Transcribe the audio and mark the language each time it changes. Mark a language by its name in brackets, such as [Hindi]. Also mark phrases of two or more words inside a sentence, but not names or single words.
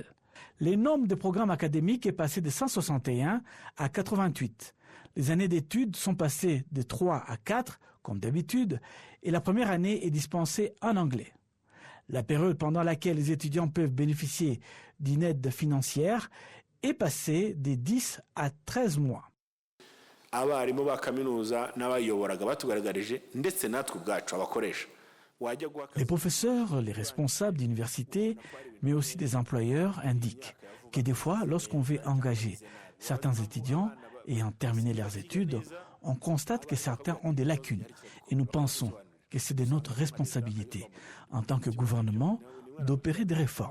[French] Le nombre de programmes académiques est passé de 161 à 88. Les années d'études sont passées de 3 à 4, comme d'habitude, et la première année est dispensée en anglais. La période pendant laquelle les étudiants peuvent bénéficier d'une aide financière est passée de 10 à 13 mois. [Kinyarwanda] Abarimu ba kaminuza n'abayoboraga batugaragarije ndetse natwe ubwacu abakoresha. [French] Les professeurs, les responsables d'université, mais aussi des employeurs indiquent que des fois, lorsqu'on veut engager certains étudiants ayant terminé leurs études, on constate que certains ont des lacunes. Et nous pensons que c'est de notre responsabilité, en tant que gouvernement, d'opérer des réformes.